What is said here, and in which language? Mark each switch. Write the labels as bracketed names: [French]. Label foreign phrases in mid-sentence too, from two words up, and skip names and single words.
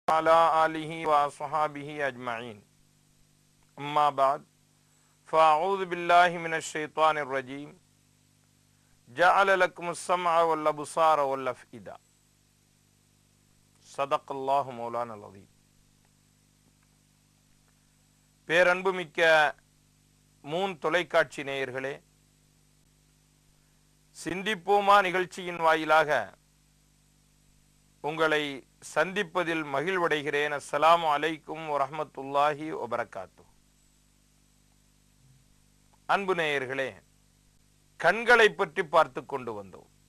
[Arabic] على آله وصحابه أجمعين أما بعد فأعوذ بالله من الشيطان الرجيم جعل لكم السمع والأبصار والأفئدة صدق الله مولانا العظيم. [Tamil] பேரன்புமிக்க மூன் தொலைக்காட்சி நேயர்களே, சிந்திப்போமா நிகழ்ச்சியின் வாயிலாக உங்களை சந்திப்பதில் மகிழ்வடைகிறேன். [Arabic] السلام عليكم ورحمة الله وبركاته. [Tamil] அன்பு நேயர்களே, கண்களை பற்றி பார்த்து கொண்டு வந்தோம்.